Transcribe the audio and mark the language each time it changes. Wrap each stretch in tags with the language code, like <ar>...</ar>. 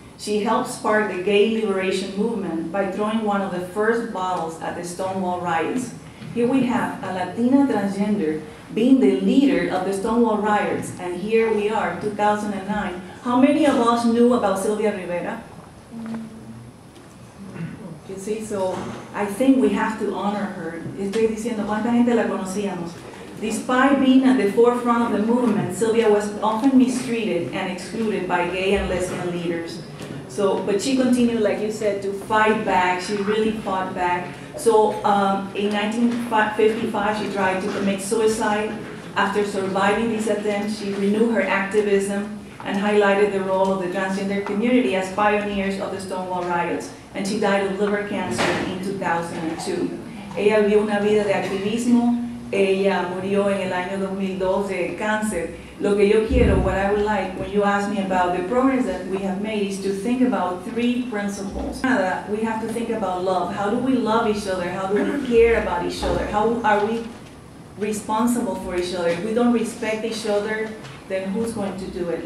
<en>She helped spark the gay liberation movement by throwing one of the first bottles at the Stonewall riots. Here we have a Latina transgender being the leader of the Stonewall riots, and here we are, 2009. How many of us knew about Sylvia Rivera? You see, so I think we have to honor her.</en> <es>Estoy diciendo, ¿cuánta gente la conocíamos?</es> <en>Despite being at the forefront of the movement, Sylvia was often mistreated and excluded by gay and lesbian leaders. So, but she continued, like you said, to fight back. She really fought back. So in 1955, she tried to commit suicide. After surviving these attempts, she renewed her activism and highlighted the role of the transgender community as pioneers of the Stonewall riots. And she died of liver cancer in 2002.</en> <es>Ella vivió una vida de activismo. Ella murió en el año 2002 de cáncer. Lo que yo quiero,</es> <en>what I would like, when you ask me about the progress that we have made, is to think about 3 principles. We have to think about love. How do we love each other? How do we care about each other? How are we responsible for each other? If we don't respect each other, then who's going to do it?</en>